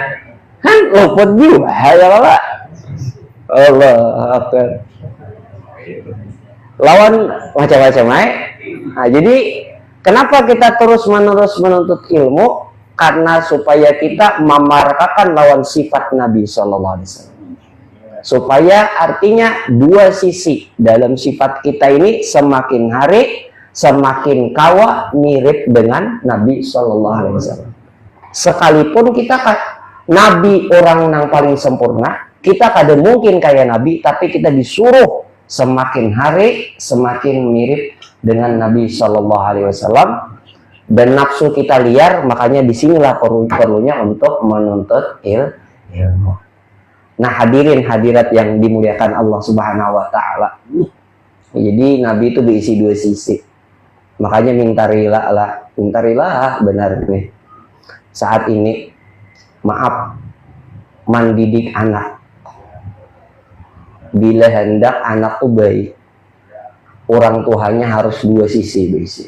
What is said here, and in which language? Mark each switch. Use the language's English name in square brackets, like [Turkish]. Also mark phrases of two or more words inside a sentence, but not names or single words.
[Indonesian] Kan lopot juga, ya Allah. [Arabic] الله أكبر. [Indonesian] Lawan macam-macam Nah, jadi kenapa kita terus-menerus menuntut ilmu? Karena supaya kita memarkakan lawan sifat Nabi [Arabic] صلى الله عليه وسلم. [Indonesian] Supaya artinya dua sisi dalam sifat kita ini semakin hari semakin kawa mirip dengan Nabi [Arabic] صلى الله عليه وسلم. [Indonesian] Sekalipun kita Nabi orang yang paling sempurna, kita kada mungkin kayak Nabi, tapi kita disuruh semakin hari semakin mirip dengan Nabi [Arabic] صلى الله عليه وسلم. [Indonesian] Dan nafsu kita liar, makanya disinilah perlunya untuk menuntut ilmu. Nah, hadirin hadirat yang dimuliakan Allah [Arabic] سبحانه وتعالى. [Indonesian] Jadi Nabi itu diisi dua sisi. Makanya minta rila benar nih. Saat ini, maaf, mendidik anak. Bila hendak anak itu baik, orang tuanya harus dua sisi berisi.